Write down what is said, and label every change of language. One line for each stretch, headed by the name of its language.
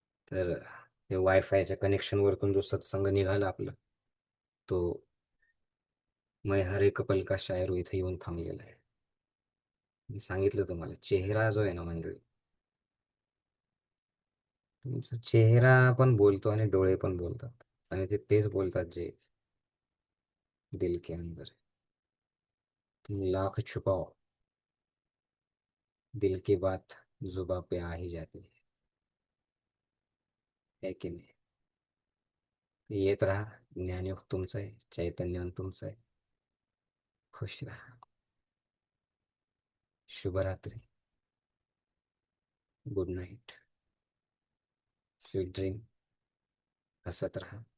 Marathi: तर ते वायफायच्या कनेक्शनवरतून जो सत्संग निघाला आपला, तो
Hindi: मैं हर एक पल का शायर हूँ
Marathi: इथे येऊन थांबलेला आहे. मी सांगितलं तुम्हाला, चेहरा जो आहे ना मंडळी, तुमचा चेहरा पण बोलतो आणि डोळे पण बोलतात. आणि ते तेच बोलतात जे
Hindi: दिल के अंदर है. तुम लाख छुपाओ, दिल की बात जुबा पे आ ही जाती है
Marathi: की नाही? येत राहा. ज्ञानयोग तुमचं आहे, चैतन्यवन तुमचं आहे. खुश राहा. शुभरात्री.
English: Good night. Sweet dream.
Marathi: हसत राहा.